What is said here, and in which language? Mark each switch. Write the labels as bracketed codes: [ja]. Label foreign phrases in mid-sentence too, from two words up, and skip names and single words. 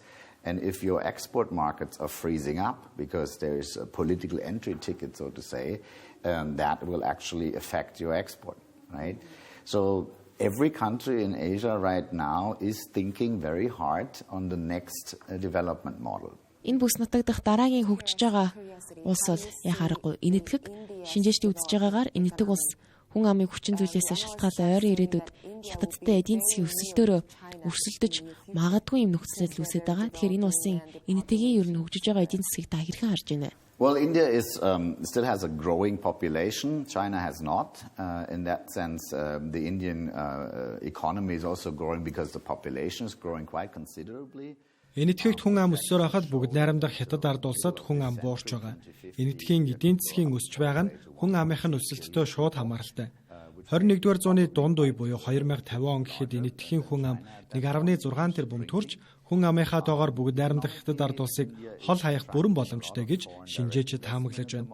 [en] And if your export markets are freezing up because there is a political entry ticket, so to say, that will actually affect your export, right? So every country in Asia right now is thinking very hard on the next development model. [mn] Энэ бүс нутаг дахь дараагийн хөгжиж байгаа улс бол яхаарахгүй энэтхэг шинжээчдийн үзэж байгаагаар энэтхэг улс хүн амын хүчин зүйлээс шалтгаалan ойрын ирээдүйд хятадтай эдийн засгийн өсөлтөөрөө өрсөлдөж магадгүй юм нөхцөл байдал үүсэж байгаа. Тэгэхээр энэ улсын энэтхэгийн ер нь хөгжиж байгаа эдийн засгийг та хэрхэн харж байна? [en] Well, India still has a growing population. China has not. In that sense, the Indian economy is also growing because the population is growing quite considerably. [mn] Энэтхэгт хүн ам өссөөр хахад бүгд найрамдах хятад ард улсад хүн ам буурч байгаа. Энэтхийн эдийн засгийн өсч байгаа нь хүн амынх нь өсөлттэй шууд хамааралтай. 21-р зууны дунд үе буюу 2050 он гэхэд энэтхийн хүн ам 1.6 тэрбум төрж хүн амынхаа тоогоор бүгд найрамдах хятад ард улсыг хол хаях бүрэн боломжтой гэж шинжээчид таамаглаж байна.